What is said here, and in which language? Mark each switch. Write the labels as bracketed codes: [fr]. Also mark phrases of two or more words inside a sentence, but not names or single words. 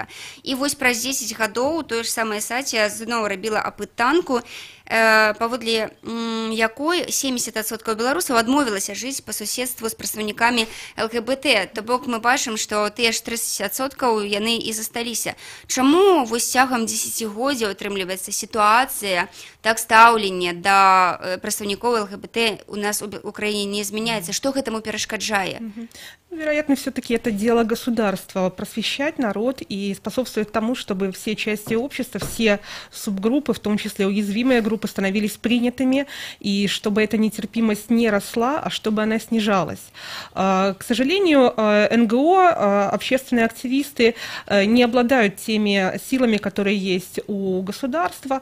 [be] І вось праз 10 гадоў тое ж самае Сація зноў рабіла апытанку, паводле якой 70% беларусаў адмовілася жыць па суседству з прадстаўнікамі ЛГБТ. То бок мы бачым, што тыя ж 30% яны і засталіся. Чаму вось цягам 10годдзяў атрымліваецца сітуацыя, так стаўленне да прадстаўнікоў ЛГБТ у нас у краіне не змяняецца? Што гэтаму перашкаджае? [ru] Вероятно, все-таки это дело государства — просвещать народ и способствовать тому, чтобы все части общества, все субгруппы, в том числе уязвимые группы, становились принятыми, и чтобы эта нетерпимость не росла, а чтобы она снижалась. К сожалению, НГО, общественные активисты не обладают теми силами, которые есть у государства.